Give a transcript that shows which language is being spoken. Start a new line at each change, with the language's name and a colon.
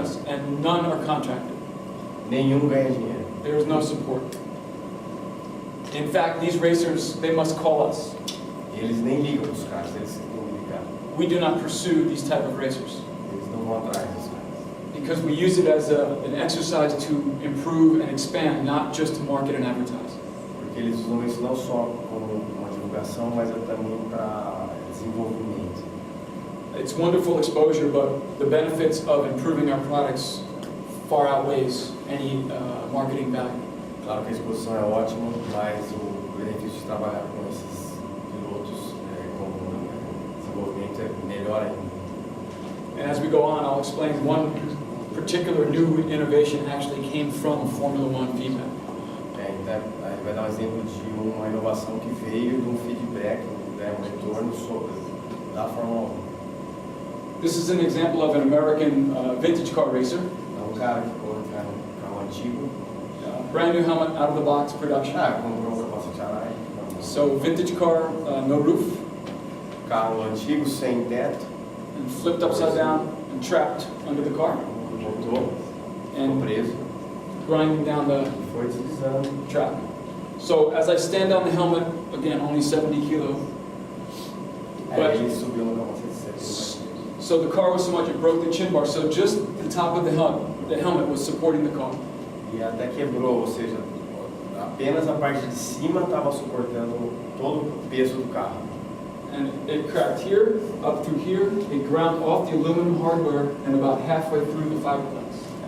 English: US, and none are contracted.
Portuguese: Nenhum ganha dinheiro.
English: There is no support. In fact, these racers, they must call us.
Portuguese: E eles nem ligam para os caras, eles têm que ligar.
English: We do not pursue these type of racers
Portuguese: Eles não vão atrás dos caras.
English: because we use it as an exercise to improve and expand, not just to market and advertise.
Portuguese: Porque eles usam isso não só como uma divulgação, mas também para desenvolvimento.
English: It's wonderful exposure, but the benefits of improving our products far outweighs any marketing value.
Portuguese: Claro que a exposição é ótima, mas o benefício de trabalhar com esses pilotos como desenvolvimento é melhor ainda.
English: And as we go on, I'll explain one particular new innovation actually came from Formula One feedback.
Portuguese: Então, a gente vai dar um exemplo de uma inovação que veio de um feedback, um retorno da Fórmula 1.
English: This is an example of an American vintage car racer.
Portuguese: É um cara que comprou um carro antigo,
English: Brand new helmet, out of the box production.
Portuguese: comprou um capacete Arai,
English: So vintage car, no roof,
Portuguese: carro antigo sem teto,
English: and flipped upside down and trapped under the car,
Portuguese: voltou, ficou
English: and
Portuguese: preso
English: grinding down the
Portuguese: e foi deslizando.
English: track. So as I stand on the helmet, again, only 70 kilo.
Portuguese: Aí ele subiu no capacete 70.
English: So the car was so much it broke the chin bar. So just the top of the helmet was supporting the car.
Portuguese: E até quebrou, ou seja, apenas a parte de cima estava suportando todo o peso do carro.
English: And it cracked here, up through here. It ground off the aluminum hardware and about halfway through the fiberglass.